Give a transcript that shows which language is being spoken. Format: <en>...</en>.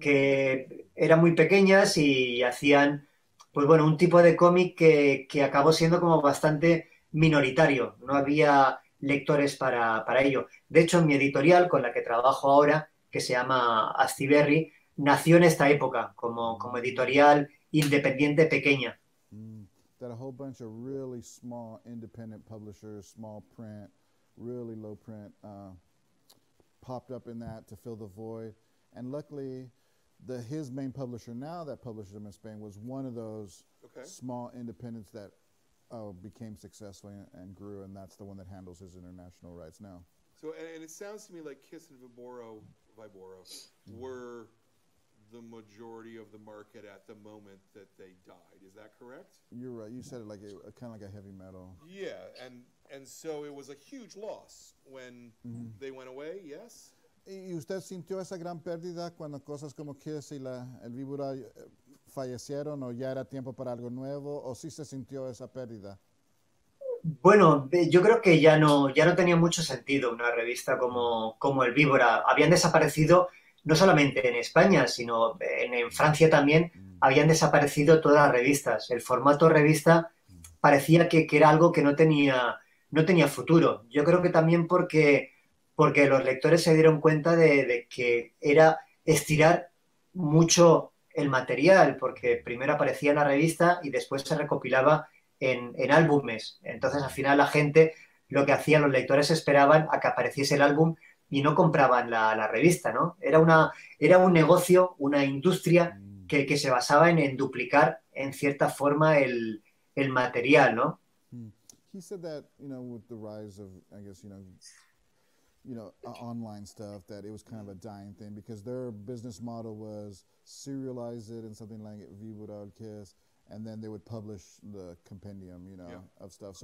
<es>que eran muy pequeñas y hacían, pues bueno, un tipo de cómic que acabó siendo como bastante minoritario. No había lectores para ello. De hecho, mi editorial, con la que trabajo ahora, que se llama Astiberri, nació en esta época, como editorial independiente pequeña.</es> <en>Mm, that a whole bunch of really small independent publishers, small print, really low print, popped up in that to fill the void. And luckily, his main publisher now that publishes him in Spain was one of those Okay. small independents that became successful and grew, and that's the one that handles his international rights now. So, and it sounds to me like Kiss and Viboro were the majority of the market at the moment that they died. Is that correct? You're right. You said it like kind of like a heavy metal. Yeah, and so it was a huge loss when they went away. Yes.</en> <es>¿Y usted sintió esa gran pérdida cuando cosas como Kiss y el Víbora fallecieron, o ya era tiempo para algo nuevo, o sí se sintió esa pérdida? Bueno, yo creo que ya no tenía mucho sentido una revista como El Víbora. Habían desaparecido no solamente en España, sino en Francia también habían desaparecido todas las revistas. El formato revista parecía que era algo que no tenía futuro. Yo creo que también porque los lectores se dieron cuenta de que era estirar mucho el material, porque primero aparecía en la revista y después se recopilaba en álbumes. Entonces, al final, la gente, lo que hacían los lectores, esperaban a que apareciese el álbum y no compraban la revista, ¿no? Era un negocio, una industria que se basaba en duplicar, en cierta forma, el material, ¿no?</es> <en>He said that, with the rise of, I guess, online stuff, that it was kind of a dying thing because their business model was serialize it in something like Víbora or Kiss, and then they would publish the compendium, of stuff.</en>